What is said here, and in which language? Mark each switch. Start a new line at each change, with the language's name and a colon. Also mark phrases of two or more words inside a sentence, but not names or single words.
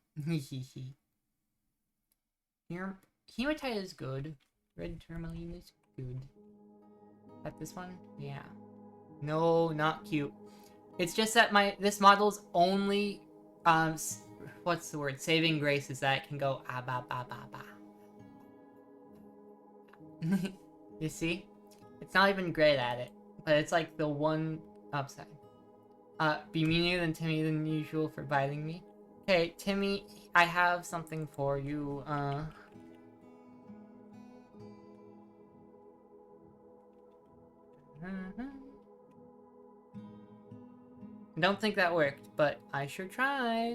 English: Here, hematite is good. Red tourmaline is good. Is that this one? Yeah. No, not cute. It's just that this model's only what's the word? Saving grace is that it can go ah ba ba ba ba. You see? It's not even great at it, but it's like the one upside. Be meaner than Timmy than usual for biting me. Okay, Timmy, I have something for you. I don't think that worked, but I sure tried.